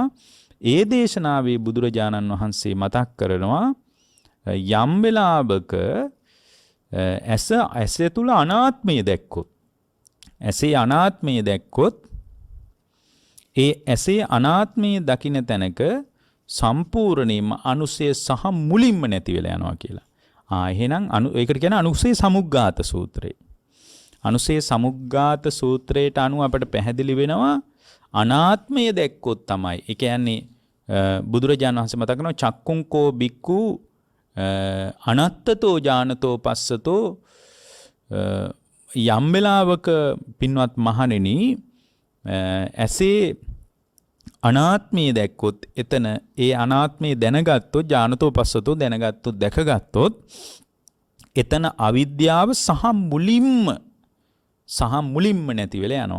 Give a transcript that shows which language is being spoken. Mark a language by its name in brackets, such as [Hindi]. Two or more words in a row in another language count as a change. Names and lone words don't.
[Sinhala] ඒ දේශනාවේ බුදුරජාණන් වහන්සේ මතක් කරනවා යම් වෙලාවක ඇස තුල අනාත්මය දැක්කොත්, ඇසේ අනාත්මය දැක්කොත්, ඒ ඇසේ අනාත්මය දකින්න තැනක සම්පූර්ණයෙන්ම අනුසය සහ මුලින්ම නැති වෙලා යනවා කියලා. එහෙනම් ඒකට කියන්නේ අනුසය සමුග්ඝාත සූත්‍රය. අනුසය සමුග්ඝාත සූත්‍රයට අනුව අපට පැහැදිලි වෙනවා අනාත්මය දැක්කොත් තමයි. ඒ කියන්නේ බුදුරජාණන් වහන්සේ මතක් කරනවා [Pali] චක්කුං කෝ බික්කු අනත්තතෝ ඥානතෝ පස්සතෝ [Sinhala] යම් වෙලාවක පින්වත් මහණෙනි ඇසේ අනාත්මය දැක්කොත් එතන ඒ අනාත්මය දැනගත්තොත් [Pali] ඥානතෝ පස්සතෝ [Sinhala] දැනගත්තොත් දැකගත්තොත් එතන අවිද්‍යාව සහ මුලින්ම නැති වෙලා යනවා.